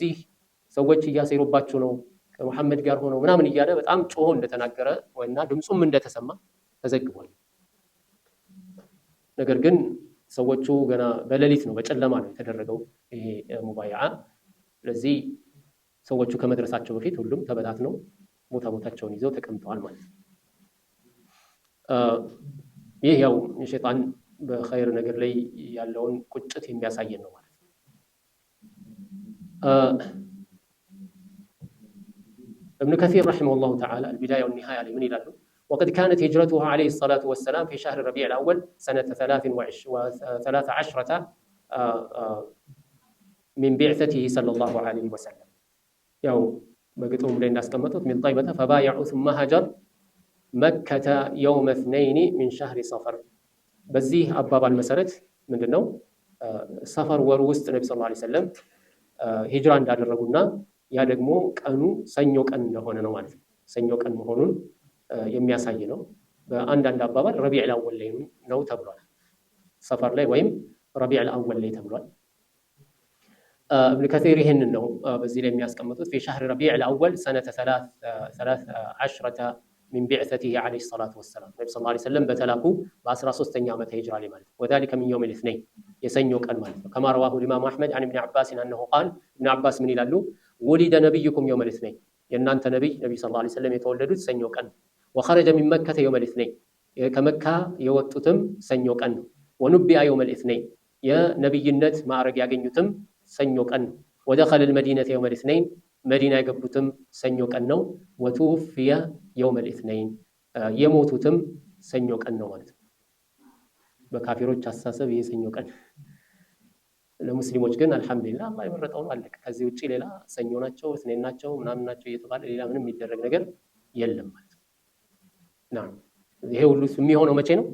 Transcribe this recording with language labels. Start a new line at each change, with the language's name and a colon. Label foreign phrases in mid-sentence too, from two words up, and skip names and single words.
Amharic: እዚህ ሰዎች እያሴሩባችሁ ነው ከሙሐመድ ጋር ሆነው ምናምን እያለ በጣም ጮሆ እንደተናገረ ወይና ድምፁም እንደተሰማ ተዘግቧል። ነገር ግን ሰዎቹ ገና በሌሊት ነው በጨለማ ነው የተደረገው ይሄ ሙባያዓ። ስለዚህ ሰዎቹ ከመድረሳቸው በፊት ሁሉም ተበታትነው ቦታቸውን ይዘው ተቀምጠዋል ማለት ነው። ይህ ያው ሸይጣን በኸይር ነገር ላይ ያለውን ቁጭት የሚያሳየን ነው ማለት ነው።
Arabic: ابن كثير رحمه الله تعالى البداية والنهاية لمن يلالو وقد كانت هجرته عليه الصلاة والسلام في شهر ربيع الأول سنة 13 من بعثته صلى الله عليه وسلم
Amharic: ያው በግጥሙ ላይ እንዳስቀመጡት
Arabic: من طيبة فبايعوا ثم هاجر مكة يوم
Amharic: 2 من شهر صفر በዚህ አባባል መሰረት ምንድነው ሰፈር ወር ውስጥ ነብዩ
Arabic: صلى الله عليه وسلم
Amharic: ሂጅራ እንዳደረጉና ያ ደግሞ ቀኑ ሰኞ ቀን እንደሆነ ነው ማለት ነው። ሰኞ ቀን መሆኑን የሚያሳይ ነው። በአንዳንድ አባባል
Arabic: ربيع الأول
Amharic: ላይ ነው ተብሏል። ሰፈር ላይ ወይም
Arabic: ربيع الأول
Amharic: ላይ ተብሏል። ابن كثير ይሄንን ነው በዚህ ላይ የሚያስቀምጡት
Arabic: في شهر ربيع الأول سنة 13 من بعثته عليه الصلاة والسلام
Amharic: ነብዩ ሰለላሁ ዐለይሂ ወሰለም በተላኩ በ13ኛ ዓመተ ሂጅራ ላይ ማለት
Arabic: وذلك من يوم الاثنين
Amharic: የሰኞ ቀን ማለት ነው።
Arabic: كما رواه الإمام أحمد عن ابن عباس أنه قال ابن عباس
Amharic: ምን ይላሉ
Arabic: ولد نبيكم يوم الاثنين
Amharic: የእናንተ ነብይ ሰለላሁ ዐለይሂ ወሰለም የተወለዱት ሰኞ ቀን
Arabic: وخرج من مكة يوم الاثنين
Amharic: ከመካ የወጡትም ሰኞ ቀን ነው።
Arabic: ونبئ يوم الاثنين
Amharic: የነብይነት ማዕረግ ያገኙትም ሰኞ ቀን ነው። ودخل
Arabic: المدينة يوم الاثنين
Amharic: መዲና የገቡትም ሰኞ ቀን ነው።
Arabic: وتوفي يوم الاثنين
Amharic: የሞቱትም ሰኞ ቀን ነው ማለት ነው። በካፊሮች አስተሳሰብ ይሄ ሰኞ ቀን፣ ለሙስሊሞች ግን አልሐምዱሊላህ አላህ የመረጠው ነው አለቀ። ከዚህ ውጪ ሌላ ሰኞ ናቸው እትኔን ናቸው ምናምን ናቸው እየተባለ ሌላ ምንም የሚደረግ ነገር የለም ማለት ነው። ይሄ ሁሉ የሚሆነው መቼ ነው?